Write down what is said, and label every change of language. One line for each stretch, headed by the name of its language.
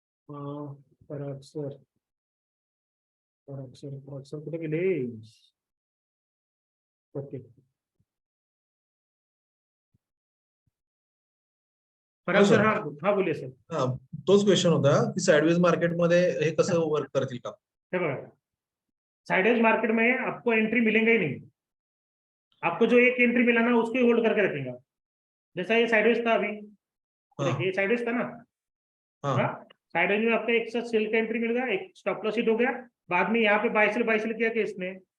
Marathi: पराग sir, कुठे गेले?
Hindi: Okay, पराग sir, हाँ हाँ बोलिए सर।
Marathi: हा, तोच क्वेश्चन होता की साइडवेज मार्केटमध्ये हे कसं वर्क करतील का? हे बघा,
Hindi: साइडवेज मार्केट में आपको एंट्री मिलेंगे ही नहीं, आपको जो एक एंट्री मिला ना उसको होल्ड करके रखेंगे। जैसा ये साइडवेज था अभी, हाँ देखिए ये साइडवेज था ना, हाँ हाँ साइडवेज में आपका एक साथ सेल का एंट्री मिल गया, एक स्टॉप लॉस हिट हो गया, बाद में यहाँ पे बाय सेल किया कि इसने